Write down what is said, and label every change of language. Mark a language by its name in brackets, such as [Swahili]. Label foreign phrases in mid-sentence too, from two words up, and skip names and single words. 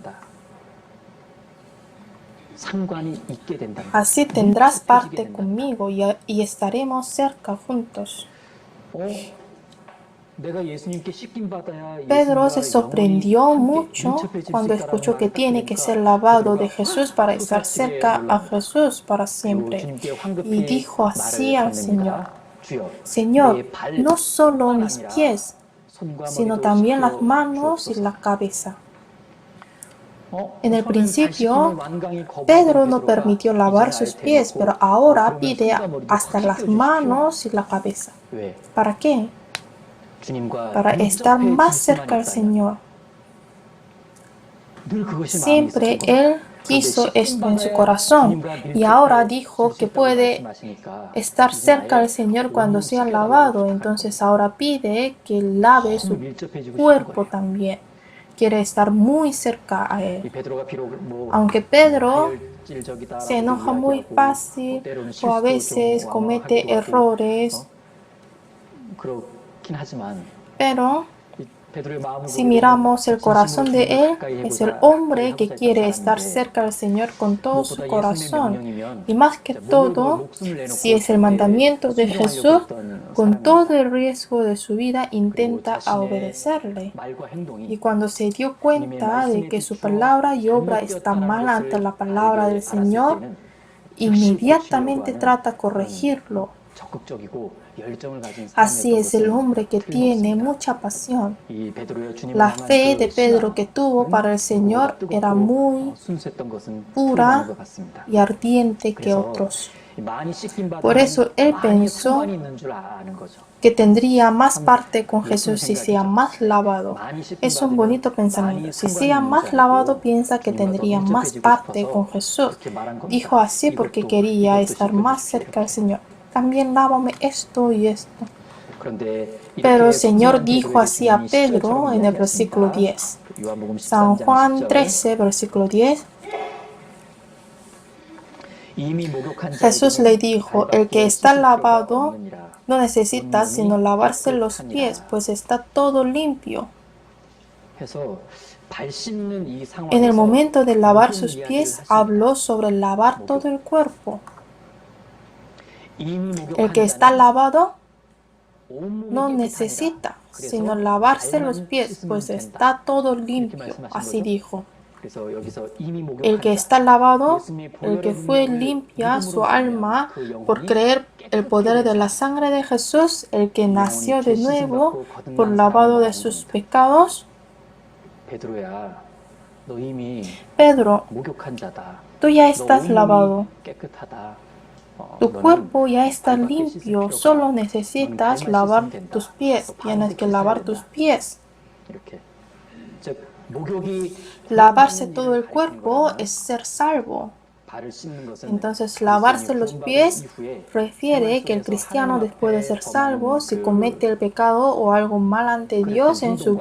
[Spanish] Así tendrás parte conmigo y estaremos cerca juntos. Pedro se sorprendió mucho cuando escuchó que tiene que ser lavado de Jesús para estar cerca a Jesús para siempre. Y dijo así al Señor, [Korean] 주여, [Spanish] Señor, [Korean] 내 발, [Spanish] no solo mis [Korean] 아니라 [Spanish] pies, [Korean] 손과 [Spanish] sino [Korean] 머리도 [Spanish] también las [Korean] 씻겨 [Spanish] manos y [Korean] 주옵소서. [Spanish] la cabeza. En [Korean] 처음엔 [Spanish] el [Korean] 발 [Spanish] principio, [Korean] 씻김을 완강히 거부하던 [Spanish] Pedro no [Korean] 베드로가 [Spanish] permitió lavar [Korean] 이제는 아예 [Spanish] sus pies, pero [Korean] 대놓고 [Spanish] ahora [Korean] 그러면 [Spanish] pide [Korean] 손과 머리도 [Spanish] hasta [Korean] 확 [Spanish] las [Korean] 씻겨 주십시오. [Spanish] manos y la cabeza. [Korean] 왜? [Spanish] ¿Para qué? [Korean] 주님과 [Spanish] Para estar más [Korean] 밀접해질 [Spanish] cerca [Korean] 수만 [Spanish] al [Korean] 있다면 [Spanish] Señor. [Korean] 늘 그것이 마음에 [Spanish] Siempre [Korean] 있었던 겁니다. [Spanish] Él [Korean] 그런데 [Spanish] quiso esto en su [Korean] 씻김받아야 [Spanish] corazón [Korean] 주님과 [Spanish] y ahora [Korean] 밀접해질 [Spanish] dijo [Korean] 수 [Spanish] que [Korean] 있다고 [Spanish] puede [Korean] 말씀하시니까 [Spanish] estar [Korean] 이제는 [Spanish] cerca [Korean] 아예 [Spanish] del Señor cuando [Korean] 온몸 [Spanish] sea [Korean] 씻겨달라고 [Spanish] lavado. [Korean] 부탁할 [Spanish] Entonces [Korean] 겁니다. [Spanish] ahora pide que lave [Korean] 너무 [Spanish] su [Korean] 밀접해지고 싶은 [Spanish] cuerpo [Korean] 거예요. [Spanish] también. Quiere estar muy cerca a [Korean] 이 [Spanish] Él. [Korean] 베드로가 비록 [Spanish] Aunque Pedro [Korean] 다혈질적이다라고 [Spanish] se enoja muy [Korean] 이야기하고 [Spanish] fácil [Korean] 때로는 [Spanish] o a [Korean] 실수도 좀 [Spanish] veces comete [Korean] 왕왕하기도 하고 [Spanish] errores, [Korean] 그렇긴 하지만 [Spanish] pero [Korean] 이 베드로의 마음을 [Spanish] si [Korean] 보게 되면 [Spanish] miramos el [Korean] 진심으로 [Spanish] corazón de [Korean] 주님을 [Spanish] Él, [Korean] 가까이 [Spanish] es el [Korean] 가까이 [Spanish] hombre que [Korean] 하고자 했던 [Spanish] quiere estar [Korean] 사람인데 [Spanish] cerca del Señor con todo su [Korean] 무엇보다 예수님의 [Spanish] corazón. [Korean] 명령이면 [Spanish] Y más que [Korean] 목을 걸 [Spanish] todo, [Korean] 목숨을 내놓고 [Spanish] si es el [Korean] 절대 [Spanish] mandamiento de [Korean] 순종하려고 [Spanish] Jesús, [Korean] 했던 [Spanish] con todo [Korean] 사람입니다. [Spanish] el riesgo de su vida [Korean] 그리고 [Spanish] intenta [Korean] 자신의 [Spanish] obedecerle. [Korean] 말과 행동이 [Spanish] Y cuando se dio [Korean] 주님의 [Spanish] cuenta de [Korean] 말씀에 [Spanish] que su [Korean] 비추어 [Spanish] palabra y obra está [Korean] 잘못되었다는 [Spanish] mal ante [Korean] 것을 [Spanish] la palabra del [Korean] 알았을 [Spanish] Señor, [Korean] 때는 즉시 고치려고 [Spanish] inmediatamente [Korean] 하는 [Spanish] trata de [Korean] 그런 [Spanish] corregirlo. [Korean] 적극적이고 열정을 가진 [Spanish] Así [Korean] 사람이었던 [Spanish] es el [Korean] 것은 [Spanish] hombre que tiene [Korean] 틀림없습니다. [Spanish] mucha pasión. [Korean] 이 베드로의 주님을 [Spanish] La [Korean] 향한 [Spanish] fe de [Korean] 그 [Spanish] Pedro que tuvo para el [Korean] 신앙은 [Spanish] Señor [Korean] 그보다 [Spanish] era [Korean] 뜨겁고 [Spanish] muy [Korean] 순수했던 것은 틀림없는 [Spanish] pura [Korean] 것 같습니다. [Spanish] y ardiente que [Korean] 그래서 [Spanish] otros. [Korean] 많이 씻김 [Spanish] Por [Korean] 받으면 [Spanish] eso él [Korean] 많이 [Spanish] pensó [Korean] 상관이 있는 줄 아는 거죠. [Spanish] que tendría más [Korean] 참 [Spanish] parte con [Korean] 예쁜 [Spanish] Jesús si sea [Korean] 생각이죠. [Spanish] más lavado. [Korean] 많이 씻김 [Spanish] Es un [Korean] 받으면 [Spanish] bonito [Korean] 많이 [Spanish] pensamiento. Si [Korean] 상관이 [Spanish] sea [Korean] 있는 [Spanish] más [Korean] 줄 [Spanish] lavado, [Korean] 알고 [Spanish] piensa que [Korean] 주님과 더 [Spanish] tendría más [Korean] 밀접해지고 [Spanish] parte con [Korean] 싶어서 [Spanish] Jesús. [Korean] 그렇게 말한 겁니다. [Spanish] Dijo así porque quería estar más cerca del Señor. También lávame esto y esto. [Korean] 그런데 [Spanish] Pero el [Korean] 이렇게 [Spanish] Señor [Korean] 성실한 [Spanish] dijo [Korean] 베드로에게 [Spanish] así a [Korean] 주님이 [Spanish] Pedro [Korean] 10절처럼 [Spanish] en el versículo [Korean] 이야기하십니다. [Spanish] 10. [Korean] 요한복음 [Spanish] San [Korean] 13장 [Spanish] Juan [Korean] 10절 [Spanish] 13, versículo 10. [Korean] 이미 목욕한 [Spanish] Jesús le dijo, el que está lavado no necesita sino lavarse los pies, pues está todo limpio. [Korean] 해서 발 씻는 이 [Spanish] En el [Korean] 상황에서 [Spanish] momento de lavar [Korean] 목욕 [Spanish] sus [Korean] 이야기를 [Spanish] pies, [Korean] 하십니다. [Spanish] habló sobre lavar todo el cuerpo. [Korean] 이미 목욕한 [Spanish] El que está [Korean] 자는 [Spanish] lavado [Korean] 온몸이 [Spanish] no [Korean] 깨끗하니라. [Spanish] necesita [Korean] 그래서 [Spanish] sino lavarse los [Korean] 발만 [Spanish] pies, [Korean] 씻으면 [Spanish] pues [Korean] 된다. [Spanish] está todo [Korean] 이렇게 [Spanish] limpio. [Korean] 말씀하신 [Spanish] Así [Korean] 거죠. [Spanish] dijo. [Korean] 그래서 여기서 이미 목욕한 [Spanish] El que [Korean] 자, [Spanish] está lavado, [Korean] 예수님의 [Spanish] el que [Korean] 보혈의 [Spanish] fue [Korean] 능력을 [Spanish] limpia su [Korean] 믿음으로 [Spanish] alma [Korean] 그 영혼이 [Spanish] por creer el poder de la [Korean] 깨끗해진 [Spanish] sangre de Jesús, el que nació de [Korean] 영혼이 [Spanish] nuevo [Korean] 씻음받고 [Spanish] por [Korean] 거듭난 [Spanish] lavado [Korean] 사람을 [Spanish] de [Korean] 말하는 [Spanish] sus [Korean] 겁니다. [Spanish] pecados. [Korean] 베드로야, 너 이미 [Spanish] Pedro, [Korean] 목욕한 자다. [Spanish] tú ya [Korean] 너 [Spanish] estás [Korean] 온몸이 [Spanish] lavado. [Korean] 깨끗하다. [Spanish] Tu [Korean] 너는 [Spanish] cuerpo ya está [Korean] 발밖에 씻을 [Spanish] limpio, [Korean] 필요가 [Spanish] solo [Korean] 없다. [Spanish] necesitas [Korean] 너는 발만 [Spanish] lavar [Korean] 씻으면 된다. [Spanish] tus pies. [Korean] 너 발도 [Spanish] Tienes que [Korean] 씻어야 [Spanish] lavar [Korean] 된다. [Spanish] tus pies. [Korean] 이렇게 즉 목욕이 [Spanish] Lavarse [Korean] 구원받는 [Spanish] todo [Korean] 일을 [Spanish] el [Korean] 가리키는 [Spanish] cuerpo [Korean] 거라면 [Spanish] es ser salvo. [Korean] 발을 씻는 것은 [Spanish] Entonces, [Korean] 그리스도인이 [Spanish] lavarse los [Korean] 구원받은 [Spanish] pies [Korean] 이후에 [Spanish] refiere [Korean] 생활 [Spanish] que el [Korean] 속에서 [Spanish] cristiano, [Korean] 하나님 [Spanish] después de [Korean] 앞에 [Spanish] ser [Korean] 범하는 [Spanish] salvo, si [Korean] 그 [Spanish] comete el pecado o algo mal ante Dios en su